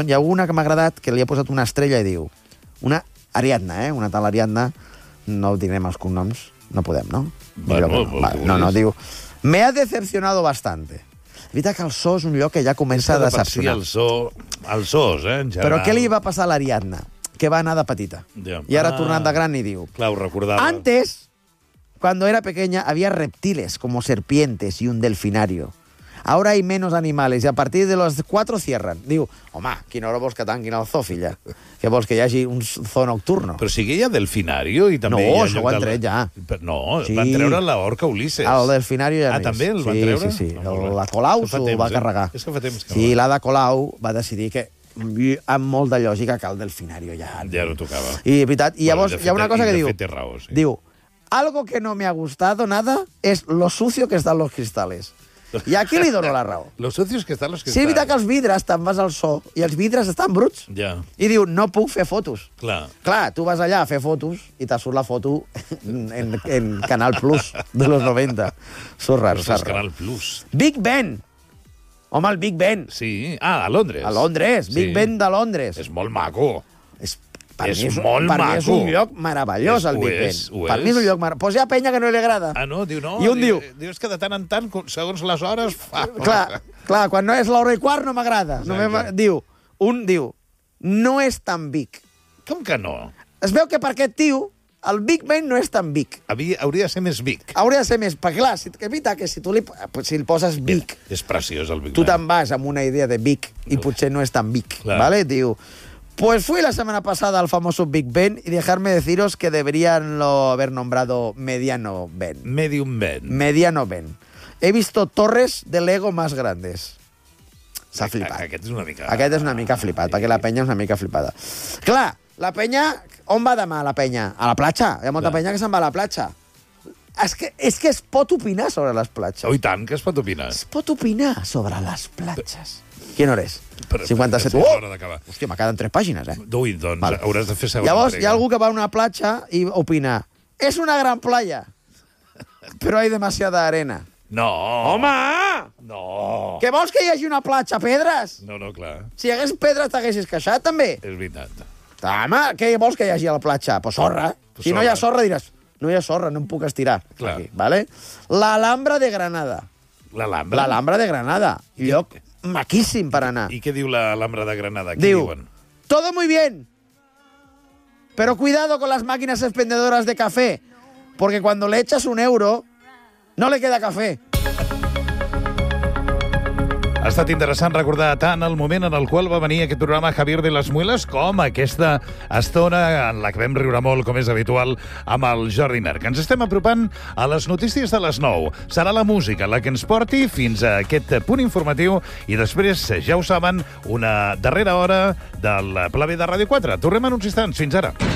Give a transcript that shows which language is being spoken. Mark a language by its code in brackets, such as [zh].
[ca] Hi ha una que m'ha agradat, que li ha posat una estrella i diu... Una Ariadna, eh? Una tal Ariadna... No direm els cognoms, no podem, no? Bueno, [es] no, diu... Me ha decepcionado bastante. [ca] Evita que el zoo és un lloc que ja comença a decepcionar. El zoo, els zoos, eh, en general. Però què li va passar a l'Ariadna? Que va anar de petita. Yeah. I ara tornant de gran i diu... Clar, ho recordava. [es] Antes, cuando era pequeña, había reptiles como serpientes y un delfinario. Ahora hay menos animales y a partir de los 4 cierran. [ca] Diu, home, quin hora vols que tanquin el zoo, filla? Què vols, que hi hagi [es] un zoo nocturno? [ca] Però sí que hi ha delfinario i també... No, això ho han tret ja. No, sí. Van treure l'orca Ulisses. El delfinario ja no és. Ah, també el van treure? Sí, sí, sí. La Colau s'ho va carregar. És que fa temps que... Sí, l'Ada Colau va decidir que, amb molt de lògica, que el delfinario ja... Ja no tocava. I, veritat, i llavors hi ha una cosa que diu... De fet, té raó, sí. [es] Diu, algo que no me ha gustado nada es lo sucio que están los cristales. [ca] I aquí li dono la raó. [es] Los sucios que están, los que sí, están. [ca] Sí, evita que els vidres, te'n vas al so, i els vidres estan bruts. Ja. Yeah. I diu, no puc fer fotos. Clar. Clar, tu vas allà a fer fotos i te surt la foto en Canal Plus de los 90. Surt raro, surt raro. Canal Plus. Big Ben. Home, el Big Ben. Sí. Ah, a Londres. A Londres. Big sí. Ben de Londres. És molt maco. És... Per mi és un lloc meravellós, el Big Ben. Per mi és un lloc meravellós. Però hi ha penya que no li agrada. Ah, no? Diu, no. I un diu... Dius que de tant en tant, segons les hores... Fa... Clar, clar, quan no és l'hora i quart no m'agrada. No, diu, un diu, no és tan Big. Com que no? Es veu que per aquest tio, el Big Ben no és tan Big. Hauria de ser més Big. Hauria de ser més... Perquè clar, si, evita que si tu li, si el poses Big... Mira, és preciós, el Big Ben. Tu te'n vas amb una idea de Big i potser no és tan Big. Clar. Vale? Diu... [es] Pues fui la semana pasada al famoso Big Ben y dejarme deciros que deberían lo haber nombrado Mediano Ben. [en] Medium Ben. [es] Mediano Ben. He visto torres de Lego más grandes. [ca] S'ha flipat. Aquest és una mica... Aquest és una mica flipat, perquè la penya és una mica flipada. Clar, la penya... On va demà, la penya? A la platja. Hi ha molta penya que se'n va a la platja. És que es pot opinar sobre les platges. Oh, i tant, que es pot opinar. Es pot opinar sobre les platges. Quina hora és? 57. Oh! Hòstia, me queden 3 pàgines, eh? Ui, doncs, vale. Hauràs de fer segona. Llavors, hi ha algú que va a una platja i opina. És una gran playa, però hi ha [es] demasiada arena. [ca] No! Home! No! Què vols, que hi hagi una platja, pedres? No, no, clar. Si hi hagués pedres, t'haguessis queixat, també. És veritat. Home, què vols que hi hagi a la platja? Pues sorra. Pues si sorra. No hi ha sorra, diràs, no hi ha sorra, no em puc estirar. Clar. Aquí, vale? L'Alhambra de Granada. L'Alhambra? L'Alhambra de Granada. Lloc... maquíssim per anar. I què diu l'Alhambra de Granada? Diu, diuen? [es] Todo muy bien, pero cuidado con las máquinas expendedoras de café, porque cuando le echas un euro, no le queda café. [ca] Ha estat interessant recordar tant el moment en el qual va venir aquest programa Javier de las Muelas com aquesta estona en la que vam riure molt, com és habitual, amb el Jordi Merck. Ens estem apropant a les notícies de les 9. Serà la música la que ens porti fins a aquest punt informatiu i després, ja ho saben, una darrera hora del Pla B de Ràdio 4. Tornem en uns instants. Fins ara.